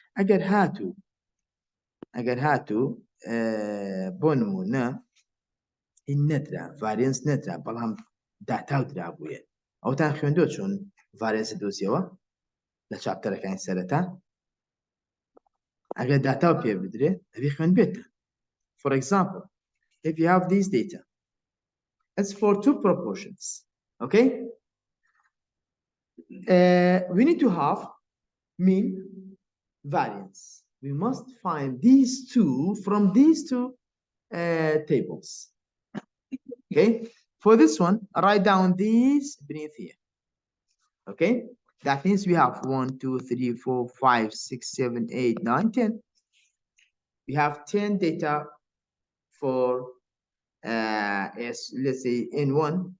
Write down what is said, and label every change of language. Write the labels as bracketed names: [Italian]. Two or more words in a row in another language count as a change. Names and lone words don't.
[Central Kurdish] ئەگەر هاتوو بۆ نمونە این نەدرا ڤارێنس نەدرا بەڵام داتاو درابوویە ئەوتان خوێندووە چۆن ڤارێنسە دۆزیەوە لە چاپتەرەکانی سەرەتا ئەگەر داتاو پێ بدرێ ئەبێ خوێن بێتە [English] for example if you have these data it's for two proportions okay we need to have mean variance we must find these two from these two tables okay for this one write down these beneath here okay that means we have 1 2 3 4 5 6 7 8 9 10 we have 10 data for let's say n1